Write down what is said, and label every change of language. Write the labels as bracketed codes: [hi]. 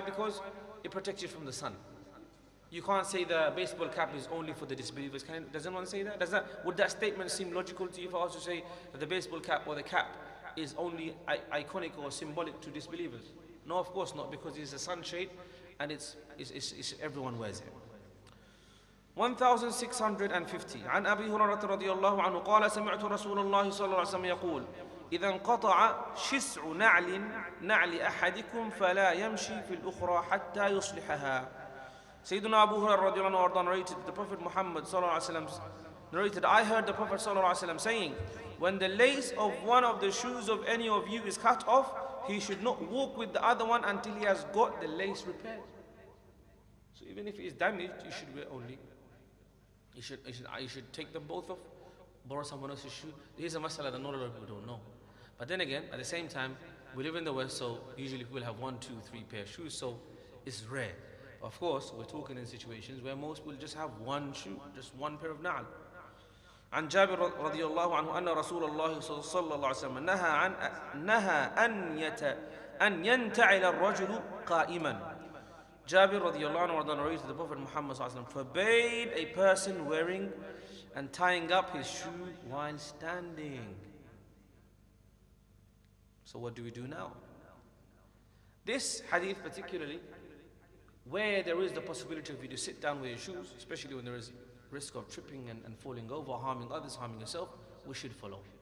[en] Because it protects you from the sun. You can't say the baseball cap is only for the disbelievers. Does anyone say that? Would that statement seem logical to you if I was to say that the baseball cap or the cap is only iconic or symbolic to disbelievers? No, of course not, because it's a sunshade and it's everyone wears it. [ar] 1650 عن أبي هريرة رضي الله عنه قال سمعت رسول الله صلى الله عليه وسلم يقول إذا انقطع شسع نعل أحدكم فلا يمشي في الأخرى حتى يصلحها. [en] Sayyidina Abu Hurairah radiallahu anhu narrated, the Prophet Muhammad sallallahu alaihi wasallam narrated, I heard the Prophet sallallahu alaihi wasallam saying, when the lace of one of the shoes of any of you is cut off, he should not walk with the other one until he has got the lace repaired. So even if it is damaged, you should wear only. You should take them both off, borrow someone else's shoe. Here's a masala that not a lot of people don't know. But then again, at the same time, we live in the West, so usually people have 1, 2, 3 pair of shoes, so it's rare. Of course, we're talking in situations where most will just have one shoe, just one pair of na'al. [ar] عن جابر رضي الله عنه أن رسول الله صلى الله عليه وسلم نهى أن ينتعل الرجل قائما. [en] Jabir radiallahu anhu narrated the Prophet Muhammad sallallahu alaihi wasallam forbade a person wearing and tying up his shoe while standing. So what do we do now? This hadith particularly, where there is the possibility of you to sit down with your shoes, especially when there is risk of tripping and falling over, harming others, harming yourself, we should follow.